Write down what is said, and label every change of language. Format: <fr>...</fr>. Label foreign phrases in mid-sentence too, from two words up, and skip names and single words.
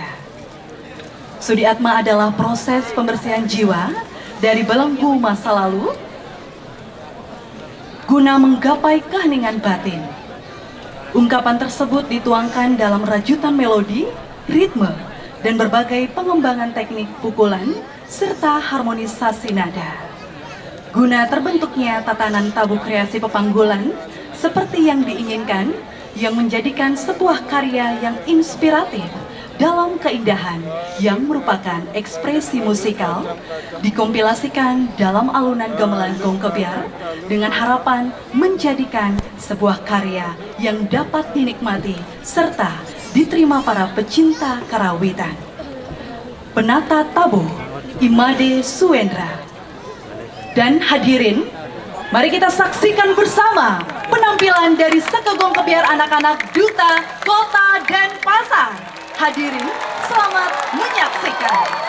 <id>Sudi Atma adalah proses pembersihan jiwa dari belenggu masa lalu guna menggapai keheningan batin. Ungkapan tersebut dituangkan dalam rajutan melodi, ritme, dan berbagai pengembangan teknik pukulan serta harmonisasi nada, guna terbentuknya tatanan tabuh kreasi Pepanggulan seperti yang diinginkan, yang menjadikan sebuah karya yang inspiratif dalam keindahan yang merupakan ekspresi musikal, dikompilasikan dalam alunan gamelan gong kebiar dengan harapan menjadikan sebuah karya yang dapat dinikmati serta diterima para pecinta karawitan. Penata tabuh Imade Suendra. Dan hadirin, mari kita saksikan bersama penampilan dari Sekegong Kebiar anak-anak Duta Kota Denpasar. Hadirin, selamat menyaksikan.</id>